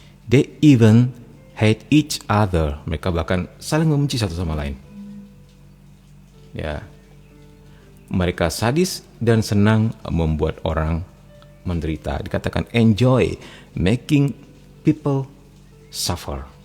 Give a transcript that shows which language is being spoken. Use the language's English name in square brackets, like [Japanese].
[English] They even hate each other. [Indonesian] Mereka bahkan saling membenci satu sama lain. Ya. Mereka sadis dan senang membuat orang menderita. Dikatakan [English] enjoy making people suffer.